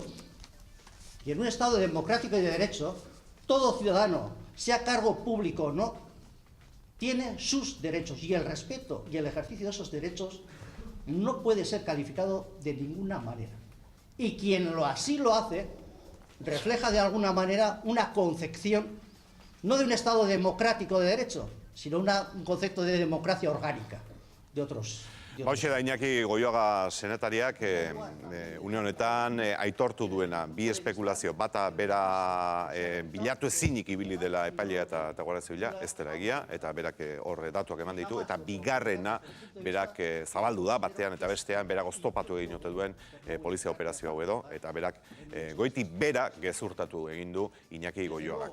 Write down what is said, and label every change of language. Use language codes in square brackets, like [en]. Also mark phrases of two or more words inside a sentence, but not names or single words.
[es] Y en un Estado democrático y de derecho, todo ciudadano, sea cargo público o no, tiene sus derechos y el respeto y el ejercicio de esos derechos no puede ser calificado de ninguna manera. Y quien así lo hace refleja de alguna manera una concepción no de un Estado democrático de derecho, sino un concepto de democracia orgánica de otros. [eu] Hauxe da Iñaki Goioaga senatariak une honetan aitortu duena bi espekulazio, bata bera bilatu ezinik ibili dela epailea eta Guardia Zibila, ez dela egia, eta berak horre datuak eman ditu, eta bigarrena berak zabaldu da, batean eta bestean berak oztopatu egin ote duen polizia operazio hau edo, eta berak goiti bera gezurtatu egin du Iñaki Goioagak.